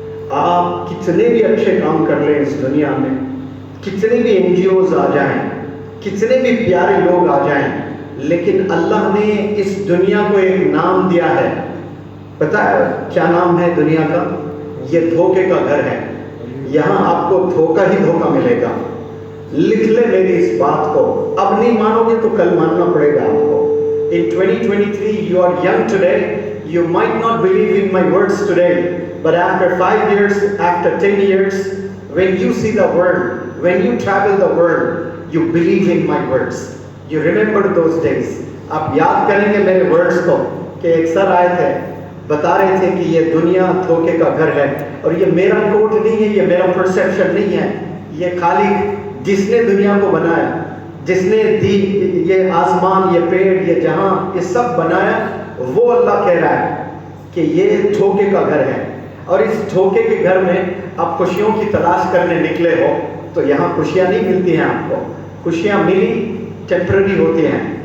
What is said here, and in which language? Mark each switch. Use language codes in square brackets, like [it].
[ur] آپ کتنے بھی اچھے کام کر لیں اس دنیا میں، کتنے بھی NGOs آ جائیں، کتنے بھی پیارے لوگ آ جائیں، لیکن اللہ نے اس دنیا کو ایک نام دیا ہے. پتہ ہے کیا نام ہے دنیا کا؟ یہ دھوکے کا گھر ہے. یہاں آپ کو دھوکہ ہی دھوکہ ملے گا. لکھ لیں میری اس بات کو. اب نہیں مانو گے تو کل ماننا پڑے گا آپ کو. [en] In 2023 you are young today, you might not believe in my words today, but after 5 years, after 10 years, when you see the world, when you travel the world, you believe in my words. You remember those days. [ur] آپ یاد کریں گے میرے words کو کہ ایک سر آئے تھے بتا رہے تھے کہ یہ دنیا دھوکے کا گھر ہے. اور یہ میرا کوٹ نہیں ہے، یہ میرا پرسیپشن نہیں ہے، یہ خالق جس نے دنیا کو بنایا، جس نے دی یہ آسمان، یہ پیڑ، یہ جہاں، یہ سب بنایا، وہ اللہ کہہ رہا ہے کہ یہ دھوکے کا گھر ہے، اور اس دھوکے کے گھر میں آپ خوشیوں کی تلاش کرنے نکلے ہو تو یہاں خوشیاں نہیں ملتی ہیں آپ کو، خوشیاں ملی ٹیمپرری ہوتی ہیں۔